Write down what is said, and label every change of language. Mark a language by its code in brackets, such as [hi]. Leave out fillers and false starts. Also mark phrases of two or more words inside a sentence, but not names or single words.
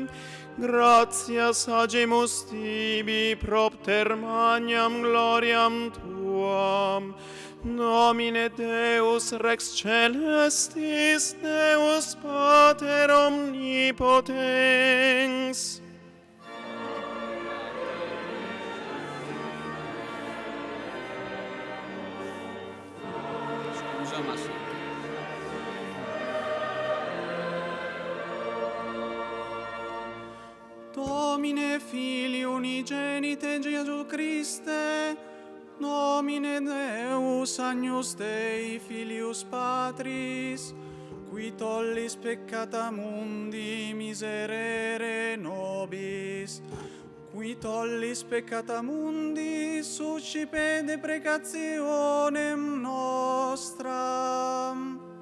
[la] Gratias agimus tibi propter magnam gloriam tuam. Nomine Deus Rex Celestis, Deus Pater Omnipotens. [it] Scusa, ma sì. [la] Domine Filii unigenite Gesù Christe, Nomine Deus Agnus Dei Filius Patris, qui tollis peccata mundi miserere nobis, qui tollis peccata mundi suscipe deprecationem nostram.